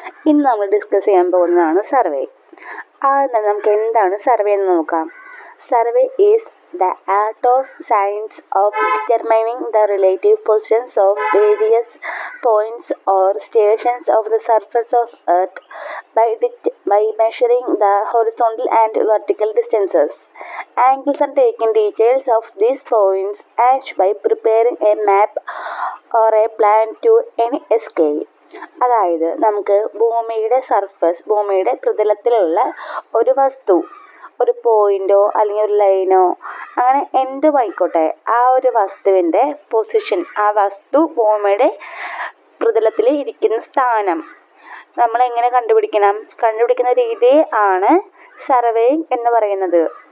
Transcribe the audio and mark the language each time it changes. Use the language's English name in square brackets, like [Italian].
[Malayalam] ഇന്ന് നമ്മൾ ഡിസ്കസ് ചെയ്യാൻ പോകുന്നതാണ് സർവേ. ആദ്യം തന്നെ നമുക്ക് എന്താണ് സർവേ എന്ന് നോക്കാം. [English] Survey is the art of science of determining the relative positions of various points or stations of the surface of Earth by measuring the horizontal and vertical distances, angles and taking details of these points, and by preparing a map or a plan to any scale. [Malayalam] അതായത് നമുക്ക് ഭൂമിയുടെ ഭൂമിയുടെ പ്രതലത്തിലുള്ള ഒരു വസ്തു, ഒരു പോയിന്റോ അല്ലെങ്കിൽ ഒരു ലൈനോ അങ്ങനെ എന്തും ആയിക്കോട്ടെ, ആ ഒരു വസ്തുവിൻ്റെ പൊസിഷൻ, ആ വസ്തു ഭൂമിയുടെ പ്രതലത്തിൽ ഇരിക്കുന്ന സ്ഥാനം നമ്മൾ എങ്ങനെ കണ്ടുപിടിക്കുന്ന രീതി ആണ് സർവേയിങ് എന്ന് പറയുന്നത്.